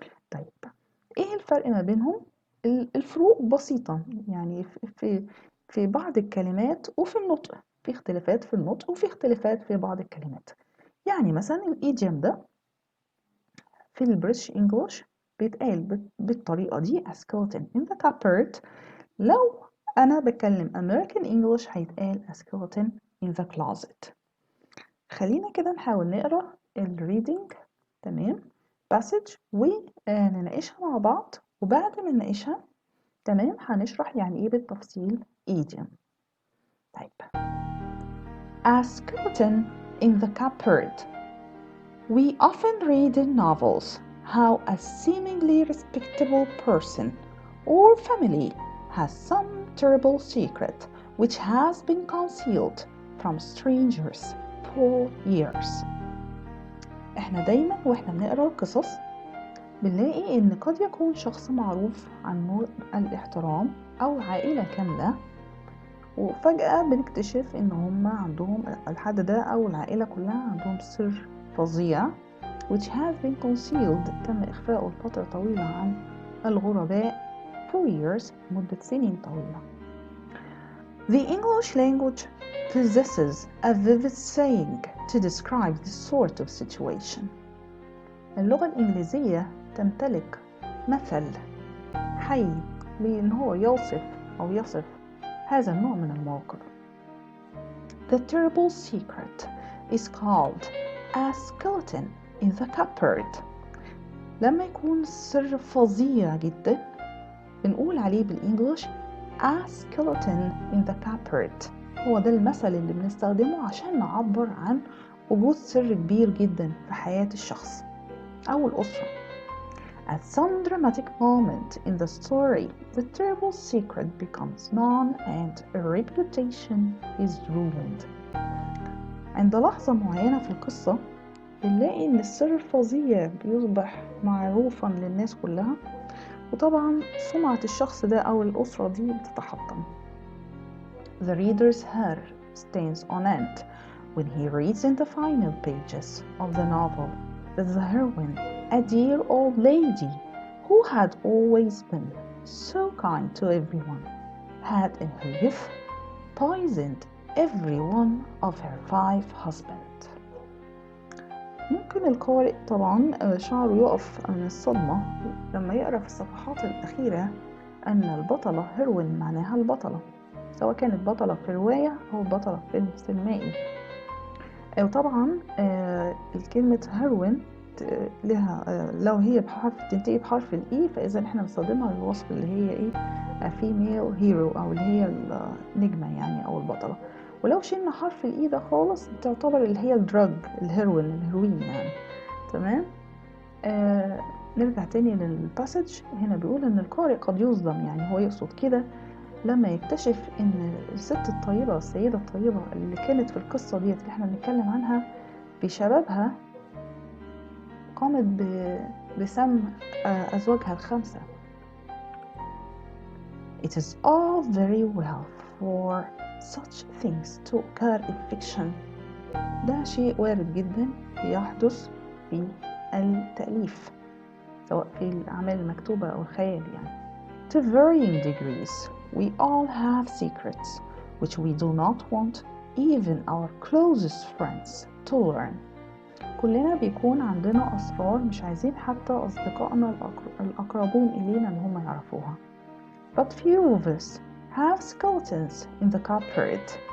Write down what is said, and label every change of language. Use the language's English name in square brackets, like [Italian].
[Arabic] طيب إيه الفرق ما بينهم؟ الفروق بسيطة، يعني في بعض الكلمات وفي النطق، في اختلافات في النطق وفي اختلافات في بعض الكلمات. يعني مثلا الإيديوم ده في البريتش انجلش بيتقال بالطريقة دي [English] a skeleton in the cupboard. [Arabic] لو أنا بتكلم American English هيتقال [English] a skeleton in the closet. [Arabic] خلينا كده نحاول نقرأ الريدنج، تمام، passage، ونناقشها مع بعض، وبعد ما نناقشها تمام هنشرح يعني ايه بالتفصيل idiom. طيب [English] A skeleton in the cupboard. We often read in novels how a seemingly respectable person or family has some terrible secret which has been concealed from strangers for years. [Arabic] احنا دايما واحنا بنقرا القصص بنلاقي ان قد يكون شخص معروف عنه الاحترام او عائلة كاملة، وفجأة بنكتشف ان هم عندهم الحد ده او العائلة كلها عندهم سر فظيع [English] which has been concealed [Arabic] تم إخفاؤه لفترة طويلة عن الغرباء [English] for years [Arabic] مدة سنين طويلة. [English] The English language possesses a vivid saying to describe this sort of situation. [Arabic] اللغة الإنجليزية تمتلك مثل حي لأن هو يصف هذا النوع من المواقف. [English] The terrible secret is called a skeleton in the cupboard. [Arabic] لما يكون السر فظيع جدا بنقول عليه بالإنجليش [English] a skeleton in the cupboard. [Arabic] هو ده المثل اللي بنستخدمه عشان نعبر عن وجود سر كبير جدا في حياة الشخص أو الأسرة. [English] At some dramatic moment in the story, the terrible secret becomes known and a reputation is ruined. [Arabic] عند لحظة معينة في القصة بنلاقي إن السر الفظيع بيصبح معروفا للناس كلها، وطبعا سمعة الشخص ده أو الأسرة دي بتتحطم. [English] The reader's hair stands on end when he reads in the final pages of the novel that the heroine, a dear old lady who had always been so kind to everyone, had in her youth poisoned every one of her 5 husbands. [Arabic] ممكن القارئ طبعا شعره يقف من الصدمة لما يقرأ في الصفحات الأخيرة أن البطلة هيروين معناها البطلة، سواء كانت بطلة في رواية أو بطلة في فيلم سينمائي. وطبعا الكلمة هيروين لها لو هي تنتهي بحرف الإي فإذا احنا بنستخدمها للوصف اللي هي ايه [English] female hero [Arabic] أو اللي هي النجمة يعني أو البطلة. ولو شلنا حرف الإي ده خالص تعتبر اللي هي الدراج الهيروين يعني. تمام. نرجع تاني للباسج. هنا بيقول ان القارئ قد يصدم، يعني هو يقصد كده لما يكتشف ان الست الطيبة السيدة الطيبة اللي كانت في القصة ديت اللي احنا بنتكلم عنها بشبابها قامت بسم أزواجها الخمسة. [English] It is all very well for such things to occur in fiction. [Arabic] ده شيء وارد جدا يحدث في التأليف سواء في الأعمال المكتوبة أو الخيال يعني. [English] To varying degrees, we all have secrets which we do not want even our closest friends to learn. [Arabic] كلنا بيكون عندنا أسرار مش عايزين حتى أصدقائنا الأقربون إلينا إن هم يعرفوها. [English] But few of us have skeletons in the cupboard.